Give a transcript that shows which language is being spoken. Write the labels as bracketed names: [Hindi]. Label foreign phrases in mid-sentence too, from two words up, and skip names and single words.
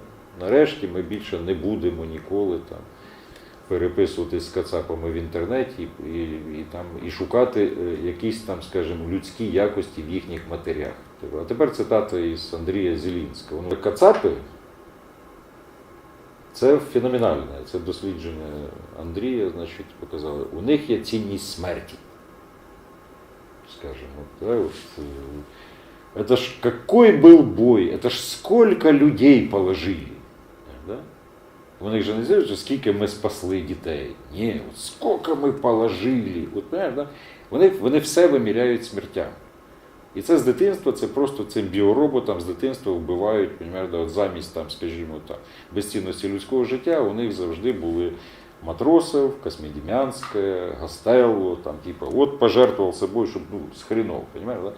[Ukrainian] Нарешті ми більше не будемо ніколи там переписуватись з кацапами в інтернеті і шукати якісь там, скажімо, людські якості в їхніх матерях. А тепер цитата із Андрія Зелінського. Кацапи – це феноменальне, це дослідження Андрія, значить, показали. У них є цінність смерті. [Russian] Скажем, вот, да, вот, это ж какой был бой, это ж сколько людей положили. Да? [Ukrainian] Вони ж не знають, скільки ми спасли дітей. Ні, от скільки ми положили. От, да? Вони все виміряють смертям. І це з дитинства, це просто цим біороботам з дитинства вбивають, да, от замість там, скажімо так, безцінності людського життя, у них завжди були Матросов, Космодем'янська, Гастелло, там, типа, от пожертвував собою, щоб, ну, з хренов, понимаєш, да?